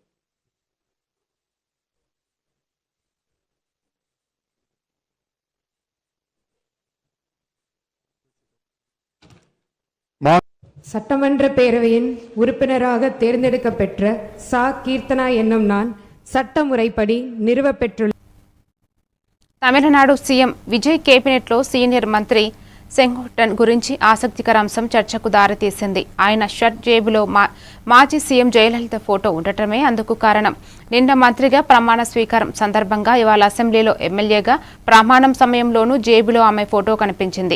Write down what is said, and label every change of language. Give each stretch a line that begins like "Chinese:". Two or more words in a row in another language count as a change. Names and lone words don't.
Tamil: சட்டமன்ற பேரவையின் உறுப்பினராக தேர்ந்தெடுக்கப்பெற்ற சா கீர்த்தனா என்னும் நான் சட்ட முறைப்படி நிறுவப்பெற்றுள்ள
Telugu: తమిళనాడు సీఎం విజయ్ కేబినెట్లో సీనియర్ మంత్రి సెంగోట్టన్ గురించి ఆసక్తికర అంశం చర్చకు దారితీసింది. ఆయన షర్ట్ జేబులో మాజీ సీఎం జయలలిత ఫోటో ఉండటమే అందుకు కారణం. నిన్న మంత్రిగా ప్రమాణ స్వీకారం సందర్భంగా ఇవాళ అసెంబ్లీలో ఎమ్మెల్యేగా ప్రమాణం సమయంలోనూ జేబులో ఆమె ఫోటో కనిపించింది.